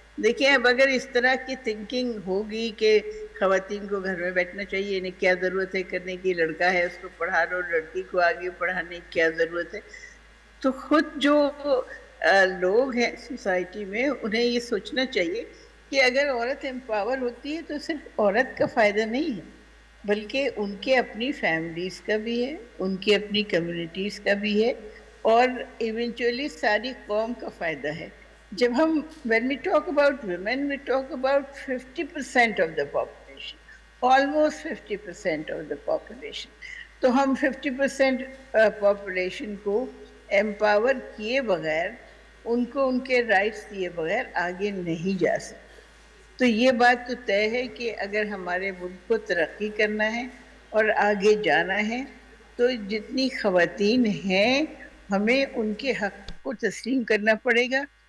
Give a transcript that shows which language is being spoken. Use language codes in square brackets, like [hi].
[ur] دیکھیں اب اگر اس طرح کی تھنکنگ ہوگی کہ خواتین کو گھر میں بیٹھنا چاہیے، انہیں کیا ضرورت ہے کرنے کی، لڑکا ہے اس کو پڑھا لو، لڑکی کو آگے پڑھانے کی کیا ضرورت ہے، تو خود جو لوگ ہیں سوسائٹی میں انہیں یہ سوچنا چاہیے کہ اگر عورت امپاور ہوتی ہے تو صرف عورت کا فائدہ نہیں ہے، بلکہ ان کے اپنی فیملیز کا بھی ہے، ان کی اپنی کمیونٹیز کا بھی ہے، اور ایونچولی ساری قوم کا فائدہ ہے. جب ہم [en] when we talk about women, we talk about 50% of the population, almost 50% of the population. [ur] تو ہم 50% پاپولیشن کو امپاور کیے بغیر، ان کو ان کے رائٹس دیے بغیر آگے نہیں جا سکتے. تو یہ بات تو طے ہے کہ اگر ہمارے ملک کو ترقی کرنا ہے اور آگے جانا ہے تو جتنی خواتین ہیں ہمیں ان کے حق کو تسلیم کرنا پڑے گا.